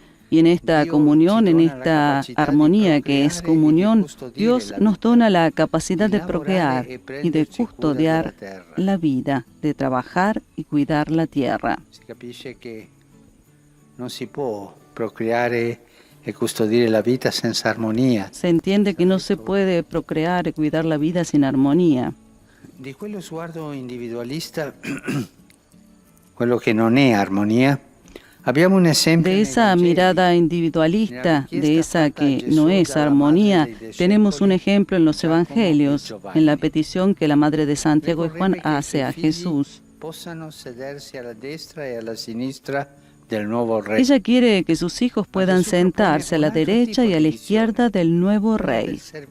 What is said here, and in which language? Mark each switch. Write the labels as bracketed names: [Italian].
[Spanish] Y en esta comunión, en esta armonía que es comunión, Dios nos dona la capacidad de procrear y de custodiar la vida, de trabajar y cuidar la tierra. [Italian] Si capisce che non si può procreare e custodire la vita senza armonia. [Spanish] Se entiende que no se puede procrear y cuidar la vida sin armonía. [Italian] Di quello sguardo individualista, quello che non è armonia, abbiamo un esempio. [Spanish] De esa mirada individualista, de esa que no es armonía, tenemos un ejemplo en los Evangelios, en la petición que la Madre de Santiago y Juan hace a Jesús. [Italian] Possano sedersi alla destra e alla sinistra [Spanish] del nuevo rey. Ella quiere que sus hijos puedan sentarse a la derecha y a la izquierda del nuevo rey.